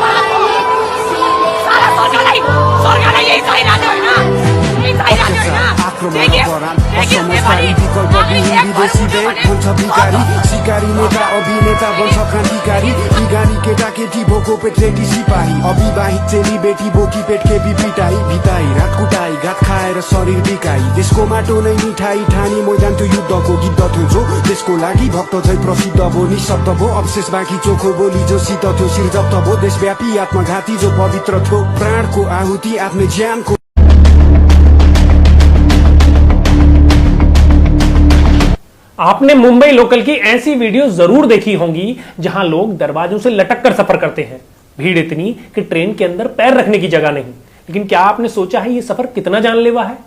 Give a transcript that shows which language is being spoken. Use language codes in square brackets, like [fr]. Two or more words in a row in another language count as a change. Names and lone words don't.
[ne] सरकार आक्रमण असमझदारी विकल्प विहीन विदेशी देश हुन्छ भिखारी शिकारी नेता अभिनेता बन्छ क्रान्तिकारी बिगारी केटा केटी भोको पेटलेटी सिपाही अविवाहित चेली बेटी बोकी पेट खेपी पिटाई भिताई रात कुटाई घात खाएर शरीर बिकाई देशको माटो नै मिठाई ठानी मैदान त्यो युद्धको गीत थियो देशको लागि भक्त झै प्रसिद्ध भो निशब्द भो अवशेष बाँकी चोखो बोली जो सित थियो शिर जप्त भो देशव्यापी आत्मघाती जो पवित्र थियो प्राणको आहुति आफ्नै ज्यानको। [hi] आपने मुंबई लोकल की ऐसी वीडियो जरूर देखी होंगी जहां लोग दरवाजों से लटक कर सफर करते हैं। भीड़ इतनी कि ट्रेन के अंदर पैर रखने की जगह नहीं। लेकिन क्या आपने सोचा है ये सफर कितना जानलेवा है?